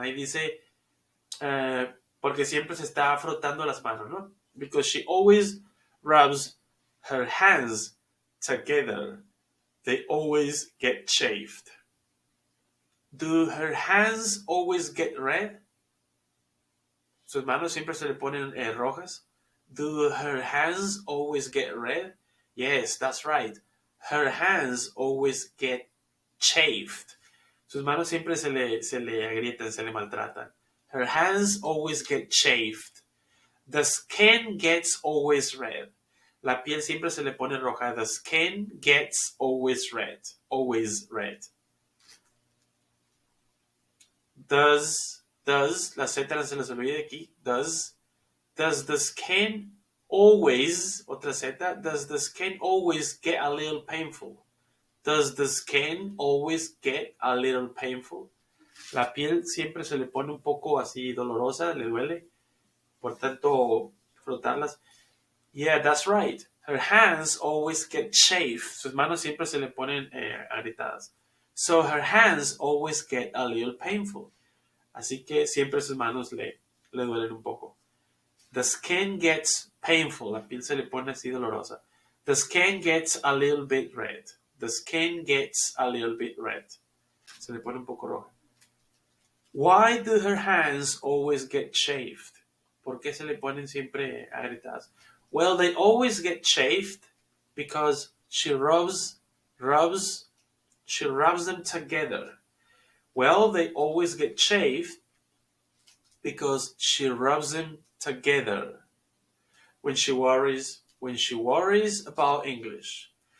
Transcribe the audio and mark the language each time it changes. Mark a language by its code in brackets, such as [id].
[es] Ahí dice, porque siempre se está frotando las manos, ¿no? [en] Because she always rubs her hands together. They always get chafed. Do her hands always get red? [es] Sus manos siempre se le ponen rojas. [en] Do her hands always get red? Yes, that's right. Her hands always get chafed. [es] Sus manos siempre se le agrietan, se le maltratan. [en] Her hands always get chafed. The skin gets always red. [es] La piel siempre se le pone roja. [en] The skin gets always red. Always red. [es] Does, la Z no se les olvide aquí. [en] Does the skin always, [es] otra Z, [en] does the skin always get a little painful? Does the skin always get a little painful? [es] La piel siempre se le pone un poco así dolorosa, le duele. Por tanto, frotarlas. [en] Yeah, that's right. Her hands always get chafed. [es] Sus manos siempre se le ponen agrietadas. [en] So her hands always get a little painful. [es] Así que siempre sus manos le duelen un poco. [en] The skin gets painful. [es] La piel se le pone así dolorosa. [en] The skin gets a little bit red. The skin gets a little bit red. [es] Se le pone un poco roja. [en] Why do her hands always get chafed? [es] ¿Por qué se le ponen siempre agrietadas? [en] Well, they always get chafed because she rubs them together. Well, they always get chafed because she rubs them together. When she worries about English.